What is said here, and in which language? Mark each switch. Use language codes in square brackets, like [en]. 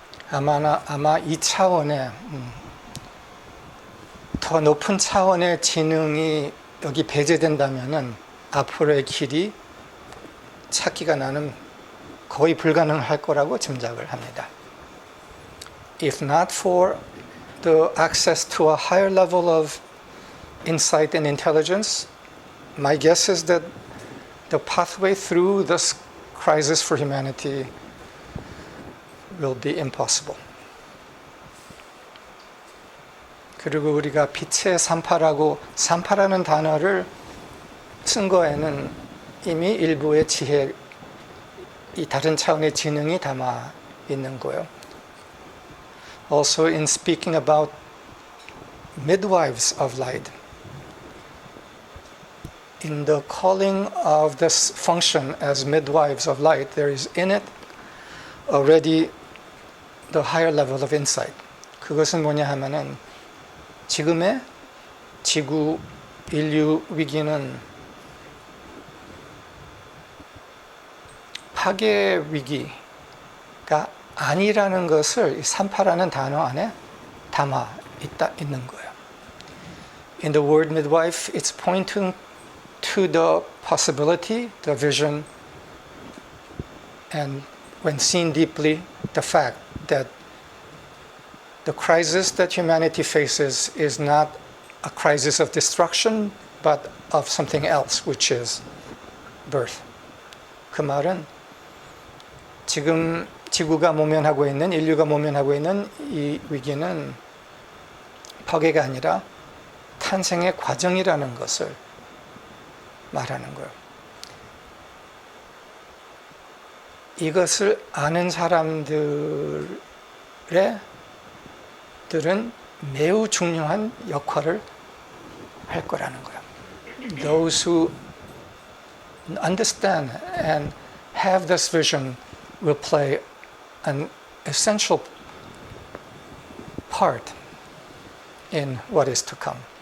[ko] 아마 이 차원의 더 높은 차원의 지능이 여기 배제된다면은 앞으로의 길이 찾기가 나는 거의 불가능할 거라고 짐작을 합니다. [en] If not for the access to a higher level of insight and intelligence, my guess is that the pathway through this crisis for humanity will be impossible. [ko] 그리고 우리가 빛의 산파라는 단어를 쓴 거에는 이미 일부의 지혜, 이 다른 차원의 지능이 담아 있는 거예요. [en] Also in speaking about midwives of light, in the calling of this function as midwives of light, there is in it already the higher level of insight. [ko] 그것은 뭐냐 하면은 지금의 지구 인류 위기는 파괴 위기가 아니라는 것을 산파라는 단어 안에 담아 있는 거예요. [en] In the word midwife, it's pointing to the possibility, the vision, and when seen deeply, the fact that the crisis that humanity faces is not a crisis of destruction, but of something else, which is birth. [ko] 그 말은 지금 지구가 모면하고 있는, 인류가 모면하고 있는 이 위기는 파괴가 아니라 탄생의 과정이라는 것을 말하는 거예요. 이것을 아는 사람들은 매우 중요한 역할을 할 거라는 거예요. [en] Those who understand and have this vision will play an essential part in what is to come.